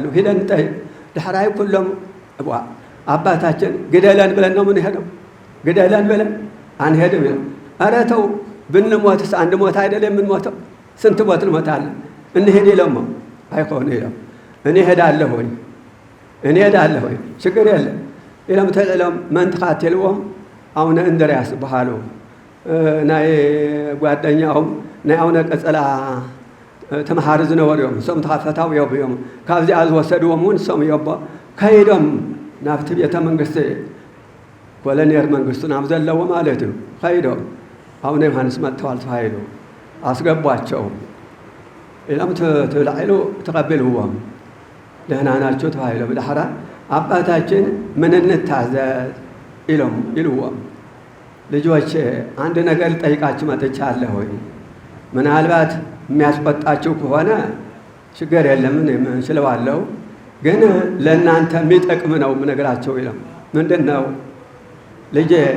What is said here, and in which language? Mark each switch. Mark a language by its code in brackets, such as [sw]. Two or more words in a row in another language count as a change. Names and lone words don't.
[am] ሄደን እንጠይቅ። [ti] ድሕራይ ኩሎም [am] አባታችን ግደለን ብለን ነው ምን ሄደው ግደለን ብለን አንሄድም ይላል። ኧረ ተው ብንሞትስ አንድ ሞት አይደለም የምንሞተው? ስንት ሞት እንሞታለን? እንሄድ ይለሞ አይሆን ይለው እኔ ሄዳለሁኝ ችግር የለም [ti] ኢሎም ተዕሎም መንትኻት የልዎም አቡነ እንድርያስ በሃሉ ናይ ጓደኛውም ናይ አቡነ ቀጸላ ተመሃር ዝነበሩ እዮም እሶም ተኸፈታው እዮም ካብዚኣ ዝወሰድዎም እውን እሶም እዮም ከይዶም ናብቲ ቤተ መንግስቲ ኮሎኔል መንግስቱ ናብ ዘለዎ ማለት እዩ ከይዶም አቡነ ዮሐንስ መጥተዋል [am] ተባሂሉ አስገቧቸው። [ti] ኢሎም ተላዕሉ ተቀበልዎም [am] ደህና ናቸው [ti] ተባሂሉ ብድሕራ [am] አባታችን ምን እንታዘዝ ይልዎም ልጆች አንድ ነገር ልጠይቃችሁ መጥቻለሁ። ምናልባት የሚያስቆጣችሁ ከሆነ ችግር የለም እችለዋለሁ፣ ግን ለእናንተ የሚጠቅም ነው የምነግራቸው ይለው። ምንድን ነው ልጄ?